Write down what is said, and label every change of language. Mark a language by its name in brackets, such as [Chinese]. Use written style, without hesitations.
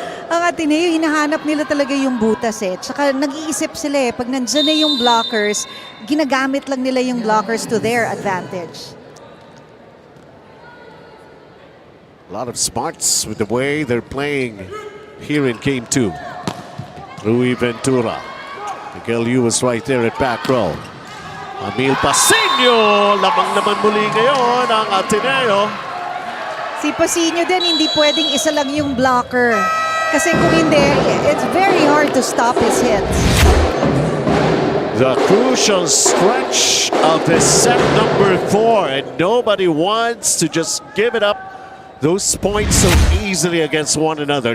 [Filipino] Ang Ateneo, hinahanap nila talaga yung butas eh. Tsaka nag-iisip sila eh, pag nandyan na yung blockers, ginagamit lang nila yung blockers [English] to their advantage. A lot of smarts with the way they're playing here in Game 2. Rui Ventura. Miguel Yu was right there at back row. Emil Pasinio! [Filipino] Lamang naman muli ngayon ang Ateneo. Si Pasinio din, hindi pwedeng isa lang yung blocker. Kasi kung hindi, [English] it's very hard to stop his hits. The crucial stretch of the set number 4, and nobody wants to just give it up those points so easily against one another.